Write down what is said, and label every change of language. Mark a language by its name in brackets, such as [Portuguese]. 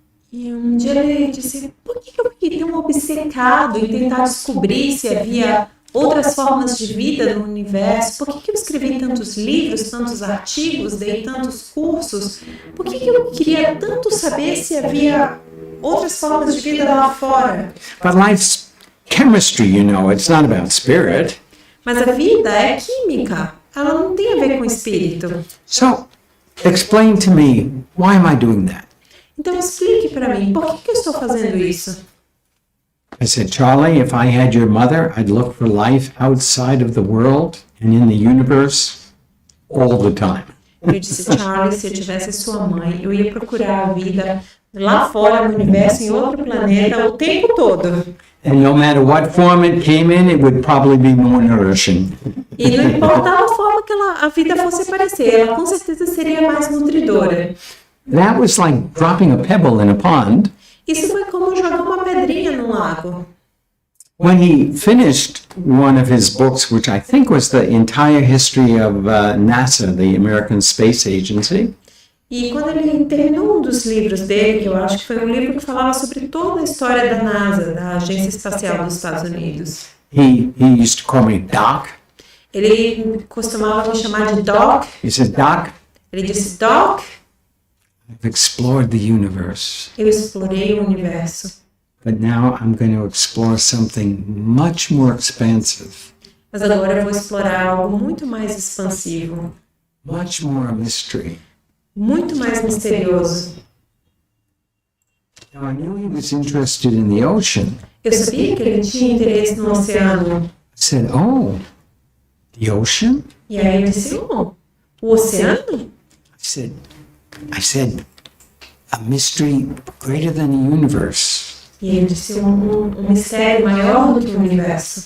[Portuguese] E um dia ele disse, por que eu fiquei tão obcecado em tentar descobrir se havia outras formas de vida no universo? Por que eu escrevi tantos livros, tantos artigos, dei tantos cursos? Por que eu queria tanto saber se havia outras formas de vida lá fora? [English] But life's chemistry, you know, it's not about spirit. [Portuguese] Mas a vida é química, ela não tem a ver com espírito. [English] So, explain to me, why am I doing that? [Portuguese] Então explique para mim, por que eu estou fazendo isso? [English] I said, Charlie, if I had your mother, I'd look for life outside of the world and in the universe all the time. [Portuguese] Eu disse, Charlie, se eu tivesse sua mãe, eu ia procurar a vida lá fora no universo, em outro planeta, o tempo todo. [English] And no matter what form it came in, it would probably be more nourishing. [Portuguese] E não importava a forma que a vida fosse aparecer, ela com certeza seria mais nutridora. [English] That was like dropping a pebble in a pond. [Portuguese] Isso foi como jogar uma pedrinha no lago. [English] When he finished one of his books, which I think was the entire history of NASA, the American Space Agency, [Portuguese] E quando ele terminou um dos livros dele, que eu acho que foi um livro que falava sobre toda a história da NASA, da Agência Espacial dos Estados Unidos, [English] he used to call me Doc. [Portuguese] ele costumava me chamar de Doc. [English] He said, Doc, [Portuguese] Ele disse, Doc, [English] I've explored the universe, [Portuguese] eu explorei o universo, [English] but now I'm going to explore something much more expansive, [Portuguese] mas agora eu vou explorar algo muito mais expansivo, [English] much more a mystery. [Portuguese] muito mais misterioso. [English] Now, I knew he was interested in the ocean. [Portuguese] Eu sabia que ele tinha interesse no oceano. [English] I said, oh, the ocean? [Portuguese] E aí eu disse, o oceano? [English] I said, a mystery greater than the universe. [Portuguese] E ele disse, um mistério maior do que o universo.